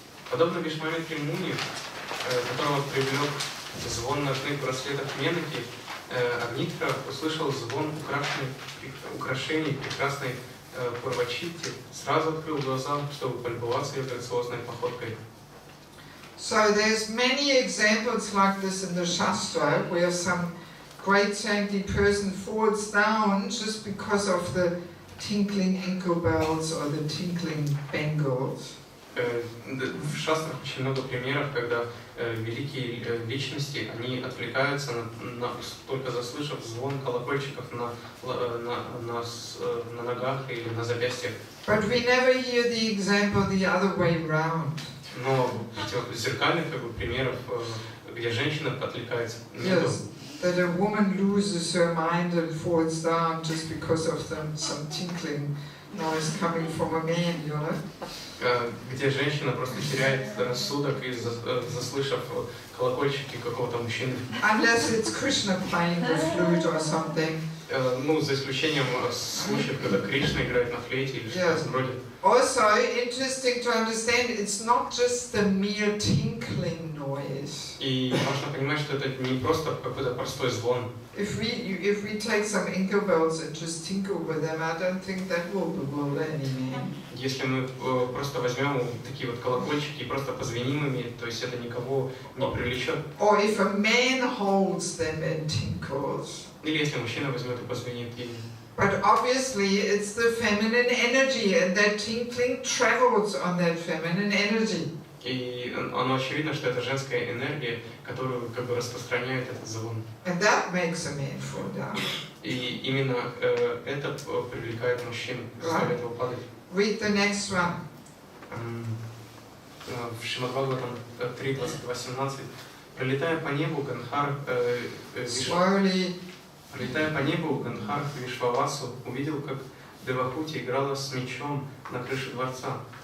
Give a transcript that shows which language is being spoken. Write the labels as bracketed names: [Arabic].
[Russian] Подобно Вишвамитре Муни, которого привлек звон ножных браслетов Менаки, Агнитра услышал звон украшений прекрасной Пурвачити, сразу открыл глаза, чтобы полюбоваться ее грациозной походкой. [English] So there's many examples like this in the Shastra, where some great saintly person falls down just because of the tinkling ankle bells or the tinkling bangles. [Russian] В шастрах очень много примеров, когда великие личности, они отвлекаются только заслышав звон колокольчиков на ногах или на запястьях. [English] But we never hear the example the other way round. [Russian] Но зеркальных примеров, где женщина отвлекается, нет. [English] Yes, that a woman loses her mind and falls down just because of some tinkling noise coming from a man, you know? [Russian] Где женщина просто теряет рассудок, заслышав колокольчики какого-то мужчины. [English] Unless it's Krishna playing the flute or something. [Russian] Ну, за исключением случаев, когда Кришна играет на флейте или что-то вроде. [English] Also, interesting to understand, it's not just the mere tinkling noise. [Russian] И важно понимать, что это не просто какой-то простой звон. [English] If we take some ankle bells and just tinkle with them, I don't think that will bewilder any man. [Russian] Если мы просто возьмем такие вот колокольчики и просто позвеним ими, то есть это никого не привлечет. [English] Or if a man holds them and tinkles. [Russian] Или если мужчина возьмет и позвенит ими. [English] But obviously it's the feminine energy, and that tinkling travels on that feminine energy. [Russian] И оно очевидно, что это женская энергия, которую как бы распространяет этот звон. [English] And that makes a man fall down. [Russian] И именно это привлекает мужчин, заставляет его падать. [English] Read the next one. [Russian] В Шримад Бхагаватам 3.22.17. Пролетая по небу, Гандхар Вишвавасу увидел, как Девахути играла с мечом на крыше дворца.